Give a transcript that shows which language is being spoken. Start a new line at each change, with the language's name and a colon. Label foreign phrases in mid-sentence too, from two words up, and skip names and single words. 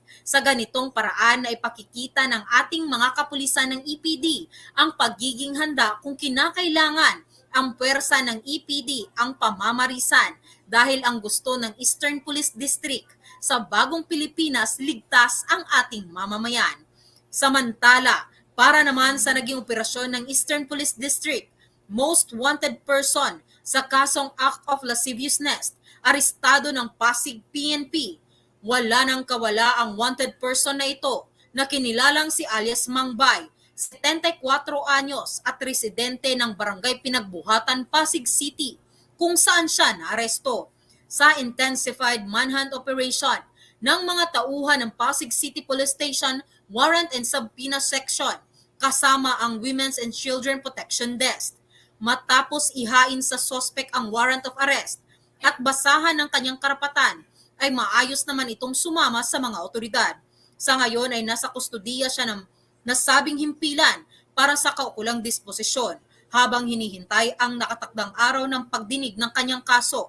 Filipino: Sa ganitong paraan na ipakikita ng ating mga kapulisan ng EPD ang pagiging handa kung kinakailangan ang puwersa ng EPD ang pamamarisan dahil ang gusto ng Eastern Police District sa bagong Pilipinas ligtas ang ating mamamayan. Samantala, para naman sa naging operasyon ng Eastern Police District,
English: most wanted person
Filipino: sa kasong
English: act of lasciviousness,
Filipino: arestado ng Pasig PNP. Wala nang kawala ang
English: wanted person
Filipino: na ito na kinilalang si alias Mangbay, 74 anyos at residente ng Barangay Pinagbuhatan, Pasig City, kung saan siya naaresto sa
English: intensified manhunt operation
Filipino: ng mga tauhan ng Pasig City Police Station Warrant and Subpoena Section kasama ang Women's and Children Protection Desk. Matapos ihain sa suspect ang
English: warrant of arrest
Filipino: at basahan ng kanyang karapatan, ay maayos naman itong sumama sa mga otoridad. Sa ngayon ay nasa kustudiya siya ng nasabing himpilan para sa kaukulang disposisyon habang hinihintay ang nakatakdang araw ng pagdinig ng kanyang kaso.